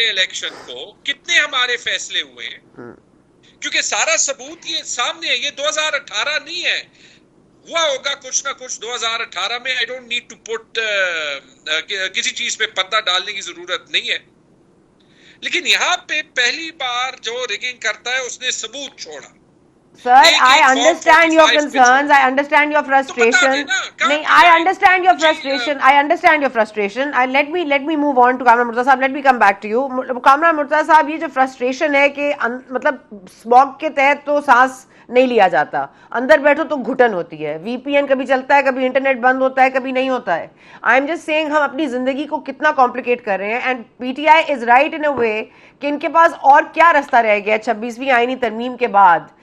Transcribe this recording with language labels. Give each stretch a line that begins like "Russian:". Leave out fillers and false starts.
Urdu: Election کو کتنے ہمارے فیصلے ہوئے ہیں، کیونکہ سارا ثبوت یہ سامنے ہے. یہ 2018 نہیں ہے، ہوا ہوگا کچھ نہ کچھ 2018 میں.
English: I don't need to put
Urdu: کسی چیز پہ پردہ ڈالنے کی ضرورت نہیں ہے، لیکن یہاں پہ پہلی بار جو ریگنگ کرتا ہے اس نے ثبوت چھوڑا.
English: Sir, I understand your concerns. I understand your frustration. No, I understand your frustration. I understand your frustration. Let me move on to Kamran Murtaza صاحب. Let me come back to you.
Urdu: Kamran Murtaza صاحب، یہ جو frustration ہے کہ مطلب smog کے تحت تو سانس نہیں لیا جاتا، اندر بیٹھو تو گھٹن ہوتی ہے. وی پی این کبھی چلتا ہے، کبھی انٹرنیٹ بند ہوتا ہے، کبھی نہیں ہوتا ہے.
English: I am just saying
Urdu: ہم اپنی زندگی کو کتنا کمپلیکیٹ کر رہے ہیں.
English: and PTI is right in a way
Urdu: کہ ان کے پاس اور کیا رستہ رہ گیا 26ویں آئینی ترمیم کے بعد.